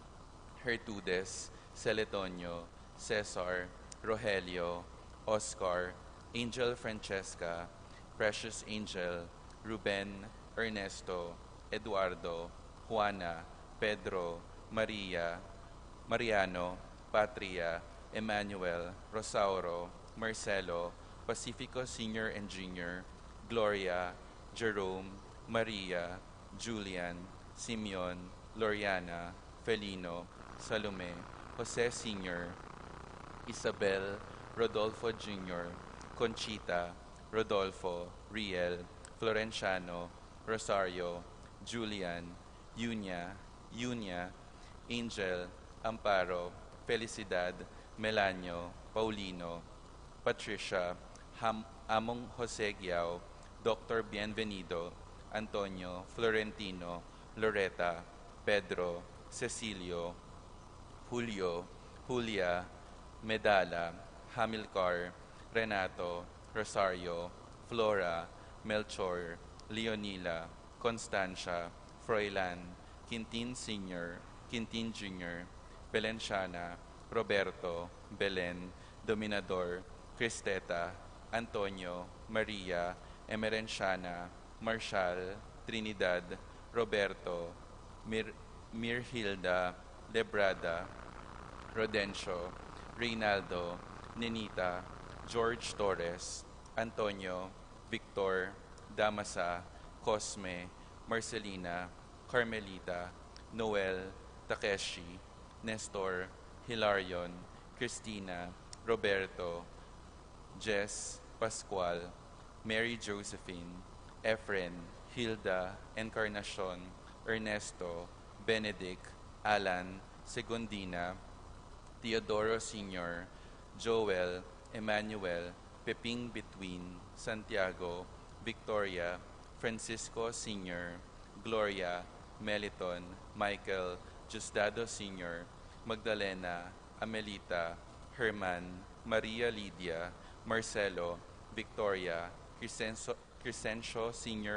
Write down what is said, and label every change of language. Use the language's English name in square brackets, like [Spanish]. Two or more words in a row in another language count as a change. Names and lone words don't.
[English] Hertudes, Celetonio, Cesar, Rogelio, Oscar, Angel Francesca, Precious Angel, Ruben, Ernesto, Eduardo, Juana, Pedro, Maria, Mariano, Patria, Emmanuel, Rosauro, Marcelo, Pacifico Senior and Junior, Gloria, Jerome, Maria, Julian, Simeon, Loriana, Felino, Salome, Jose Senior, Isabel, Rodolfo Jr., Conchita, Rodolfo, Riel, Florenciano, Rosario, Julian, Yunia, Angel, Amparo, Felicidad, Melanio, Paulino, Patricia, Among Jose Giao, Dr. Bienvenido, Antonio, Florentino, Loretta, Pedro, Cecilio, Julio, Julia, Medala, Hamilcar, Renato, Rosario, Flora, Melchor, Leonila, Constancia, Froilan, Quintin Sr., Quintin Jr., Belenciana, Roberto, Belen, Dominador, Cristeta, Antonio, Maria, Emerenciana, Marshall, Trinidad, Roberto, Mirhilda, Lebrada, Rodencio, Reynaldo, Nenita, George Torres, Antonio, Victor, Damasa, Cosme, Marcelina, Carmelita, Noel, Takeshi, Nestor, Hilarion, Christina, Roberto, Jess, Pascual, Mary Josephine, Efren, Hilda, Encarnacion, Ernesto, Benedict, Alan, Segundina, Teodoro Sr., Joel, Emmanuel, Peping Between, Santiago, Victoria, Francisco Sr., Gloria, Meliton, Michael, Justado Sr., Magdalena, Amelita, Herman, Maria Lydia, Marcelo, Victoria, Crescencio Sr.